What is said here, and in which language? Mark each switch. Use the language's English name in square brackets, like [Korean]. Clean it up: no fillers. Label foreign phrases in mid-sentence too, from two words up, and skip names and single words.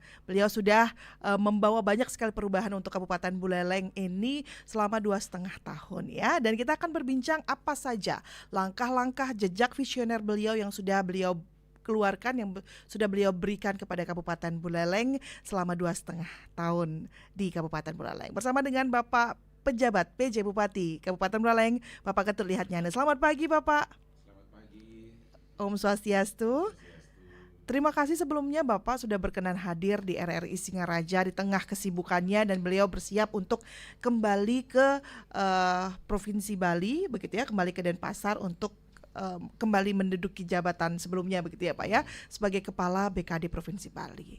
[Indonesian] Beliau sudah membawa banyak sekali perubahan untuk Kabupaten Buleleng ini selama 2,5 tahun ya. Dan kita akan berbincang apa saja langkah-langkah jejak visioner beliau yang sudah beliau keluarkan, yang sudah beliau berikan kepada Kabupaten Buleleng selama 2,5 tahun di Kabupaten Buleleng. Bersama dengan Bapak Pejabat PJ Bupati Kabupaten Buleleng, Bapak Ketut Lihatnyane. Selamat pagi Bapak. Selamat pagi. [Sanskrit] Om Swastiastu. [Indonesian] Swastiastu. Terima kasih sebelumnya Bapak sudah berkenan hadir di RRI Singaraja di tengah kesibukannya, dan beliau bersiap untuk kembali ke Provinsi Bali begitu ya, kembali ke Denpasar untuk kembali menduduki jabatan sebelumnya begitu ya Pak ya, sebagai Kepala BKD Provinsi Bali.